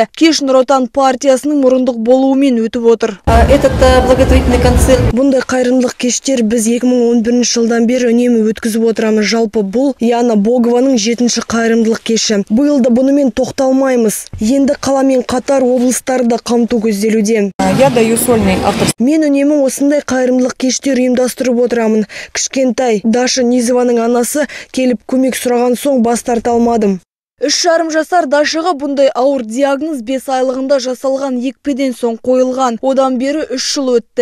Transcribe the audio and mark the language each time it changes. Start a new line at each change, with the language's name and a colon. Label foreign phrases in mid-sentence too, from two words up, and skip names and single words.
Kazakh: Кеш Нұр Отан партиясының мұрындық болуымен өтіп отыр.
Russian: Этот благотворительный концерт.
Kazakh: Бұндай қайырымдылық кештер біз 2011 жылдан бері үнемі өткізіп отырамыз. Жалпы бұл Яна Богованың 7-ші қайырымдылық кеші. Биыл да бұнымен тоқталмаймыз. Енді қаламен қатар облыстарды қамту көзделуде.
Russian: Я даю сольный автор.
Kazakh: Мен үнемі осындай қайырымдылық кештер ұйымдастырып отырамын. Кішкентай Даша Низованың анасы келіп көмек сұраған соң бас тарта алмадым. 3,5 жасар Дашаға бұндай ауыр диагноз 5 айлығында жасалған екпеден соң қойылған. Одан бері 3 жыл өтті.